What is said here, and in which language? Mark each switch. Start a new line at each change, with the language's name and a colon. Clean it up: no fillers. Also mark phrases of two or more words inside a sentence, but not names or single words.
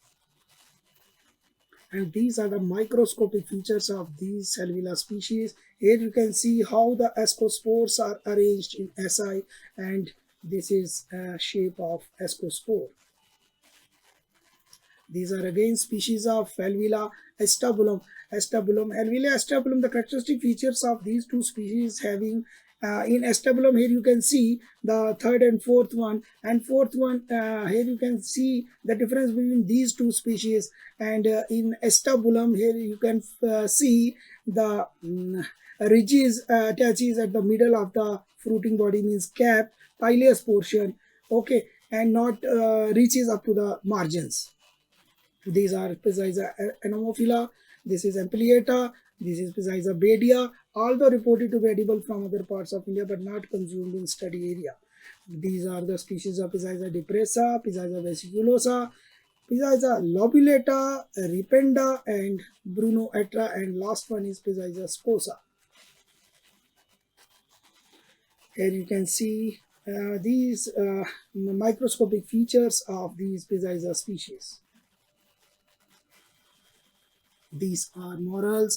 English: And these are the microscopic features of these Helvila species. Here you can see how the ascospores are arranged in SI, and this is a shape of ascospore. These are again species of Helvila estabulum. Helvila estabulum, the characteristic features of these two species having in estabulum, here you can see the third and fourth one, here you can see the difference between these two species. And in estabulum, here you can see the ridges attaches at the middle of the fruiting body, means cap, pileus portion, okay, and not reaches up to the margins. These are Pisiza anomophila, this is Ampliata, this is Pisiza badia, although reported to be edible from other parts of India but not consumed in study area. These are the species of Pisiza depressa, Pisiza vesiculosa, Pisiza lobulata, ripenda, and Bruno atra, and last one is Pisiza sposa. Here you can see these microscopic features of these Pisiza species. These are morels.